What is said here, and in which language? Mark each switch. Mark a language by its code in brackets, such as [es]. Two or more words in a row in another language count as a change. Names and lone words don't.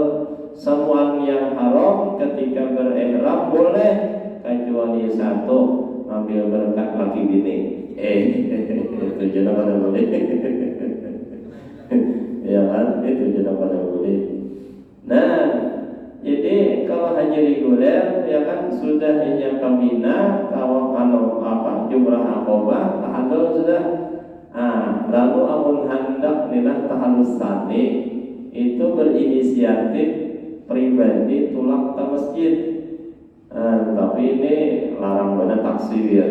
[bjn] Semua yang haram ketika berihram boleh, kecuali satu, ambil berkat laki bini. Itu jenah pada boleh. Ya kan, itu jenah pada boleh. Nah, jadi kalau haji reguler, ya kan, sudah hanya ke Mina, tawaf jumrah Aqobah, tahallul sudah. Lalu amun hendak nilah tahallul tsani itu berinisiatif pribadi tulak ke masjid. Tapi ini larang banget taksir ya.